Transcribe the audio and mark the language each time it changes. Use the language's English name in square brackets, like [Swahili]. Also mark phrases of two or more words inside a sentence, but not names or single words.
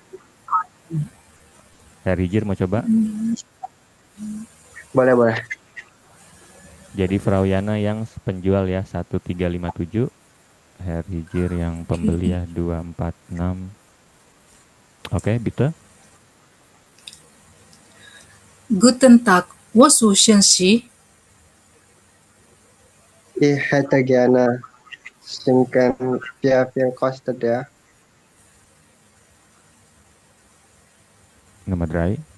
[Indonesian] Herr Hijir mau coba? Boleh. Jadi Frau Yana yang penjual ya 1357, Herr Hijir yang pembeli ya 246. Oke, [German] bitte. Guten Tag, was wünschen Sie? Ich hätte gerne Schinken. Wie viel kostet der? [Indonesian] Nomor 3.